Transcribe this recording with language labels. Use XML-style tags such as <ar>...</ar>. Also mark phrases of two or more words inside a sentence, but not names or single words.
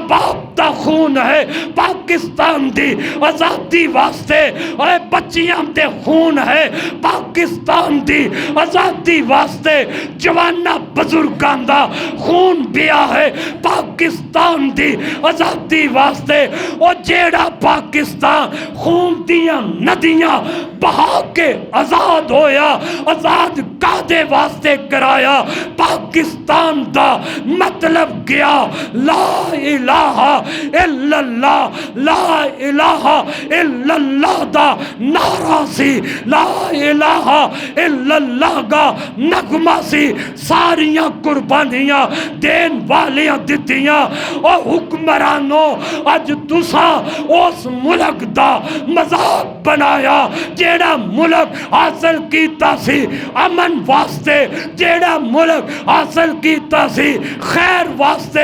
<pa>باپ کا خون ہے، پاکستان کی آزادی واسطے اور بچیاں دے خون ہے، پاکستان کی آزادی واسطے جواناں بزرگاں دا خون پیا ہے، پاکستان کی آزادی واسطے اور جیہڑا پاکستان خون دیاں ندیاں وہا کے آزاد ہویا، آزاد کاہدے واسطے کرایا، پاکستان دا مطلب گیا آیا</pa> <ar>لا الہ الا اللہ، لا الہ الا اللہ</ar> <pa>دا نعرہ سی,</pa> <ar>لا الہ الا اللہ</ar> <pa>دا نغمہ سی. ساریاں قربانیاں دین والیاں دتیاں. اور حکمرانو اج تساں اس ملک دا مذاق بنایا جیہڑا ملک حاصل کیتا سی امن واسطے، جیہڑا ملک حاصل کیتا سی خیر واسطے.</pa>